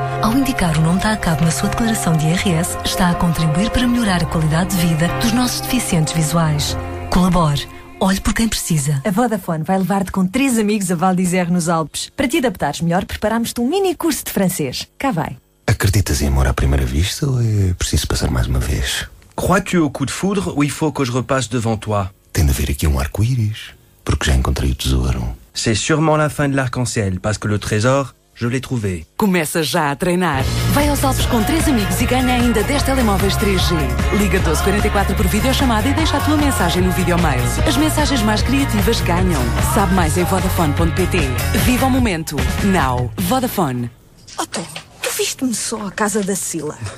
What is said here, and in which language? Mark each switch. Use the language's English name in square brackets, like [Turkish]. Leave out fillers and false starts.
[Portuguese] Ao indicar o nome da ACAB na sua declaração de IRS, está a contribuir para melhorar a qualidade de vida dos nossos deficientes visuais. Colabore. Olhe por quem precisa. A Vodafone vai levar-te com 3 amigos a Val d'Isère nos Alpes. Para te adaptares melhor, preparámos-te um mini curso de francês. Cá vai. Acreditas em amor à primeira vista ou é preciso passar mais uma vez? [French] Crois-tu au coup de foudre ou il faut que je repasse devant toi? [Portuguese] Tem de haver aqui um arco-íris, porque já encontrei o tesouro. [French] C'est sûrement la fin de l'arc-en-ciel, parce que le trésor... Je l'ai trouvé. [Portuguese] Começa já a treinar. Vai aos Alpes com 3 amigos e ganha ainda 10 telemóveis 3G. Liga 1244 por videochamada e deixa a tua mensagem no videomail. As mensagens mais criativas ganham. Sabe mais em vodafone.pt. Viva o momento. Now. Vodafone. Oh, Tom, tu viste-me só a casa da Sila?